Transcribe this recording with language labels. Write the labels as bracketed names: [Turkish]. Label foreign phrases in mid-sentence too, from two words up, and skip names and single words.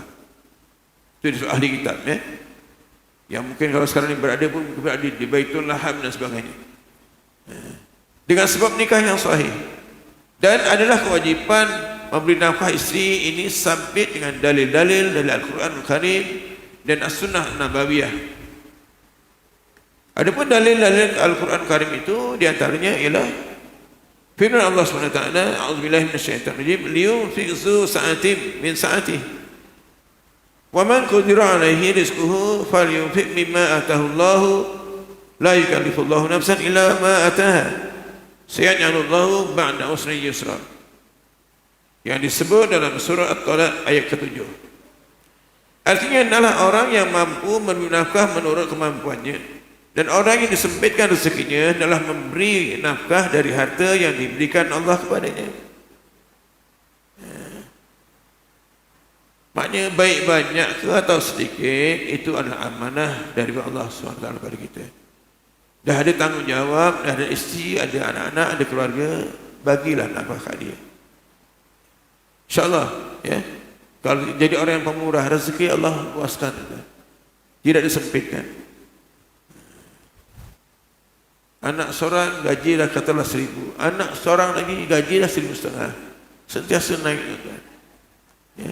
[Malay] Itu disebut ahli kitab, ya. Yang mungkin kalau sekarang ini berada pun berada di Baitul Laham dan sebagainya. Dengan sebab nikah yang sahih. Dan adalah kewajipan memberi nafkah isteri ini sabit dengan dalil-dalil dari Al-Quran Al-Karim dan As-Sunnah Nabawiyah. Adapun dalil-dalil Al-Quran Al-Karim itu diantaranya ialah firman Allah SWT, [Arabic] أعوذ بالله من الشيطان الرجيم, لينفق ذو سعة من سعته ومن قدر عليه رزقه فلينفق مما آتاه الله لا يكلف الله نفسا إلا ما آتاها سيجعل الله بعد عسر يسرا. [Malay] Yang disebut dalam surah At-Talaq ayat ke-7. Artinya adalah orang yang mampu memberi nafkah menurut kemampuannya, dan orang yang disempitkan rezekinya adalah memberi nafkah dari harta yang diberikan Allah kepadanya. Maknanya baik banyak ke atau sedikit itu adalah amanah dari Allah SWT kepada kita. Dah ada tanggungjawab, dah ada isteri, ada anak-anak, ada keluarga, bagilah nafkah dia. InsyaAllah, ya. Kalau jadi orang yang pemurah rezeki, Allah luaskan, tidak disempitkan. Anak seorang gajilah katalah 1,000, anak seorang lagi gajilah 1,500, sentiasa naik, ya.